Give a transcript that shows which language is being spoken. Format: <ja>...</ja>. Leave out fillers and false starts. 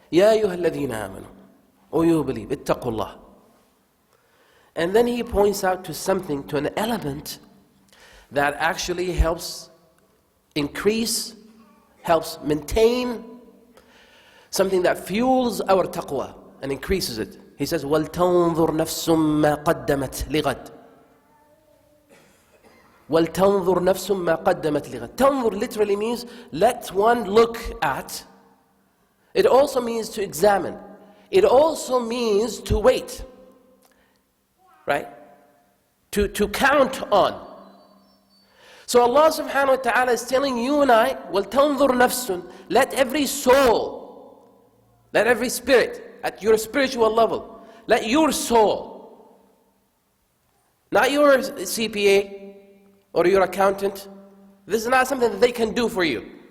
<ar>Ya ayyuha alladhina amanu,</ar> <en>O you who believe,</en> <ar>ittaqullah.</ar> <en>And then He points out to an element that actually helps increase, helps maintain, something that fuels our taqwa and increases it. He says,</en> <ar>وَلْتَنظُرْ نَفْسٌ مَا قَدَّمَتْ لِغَدْ. وَلْتَنظُرْ نَفْسٌ مَا قَدَّمَتْ لِغَدْ.</ar> <en>Tanzur literally means let one look at. It also means to examine. It also means to wait. Right? To count on. So Allah subhanahu wa ta'ala is telling you and I,</en> <ar>وَلْتَنظُرْ نَفْسٌ,</ar> <en>let every soul, let every spirit, at your spiritual level, let your soul, not your CPA or your accountant, this is not something that they can do for you.</en>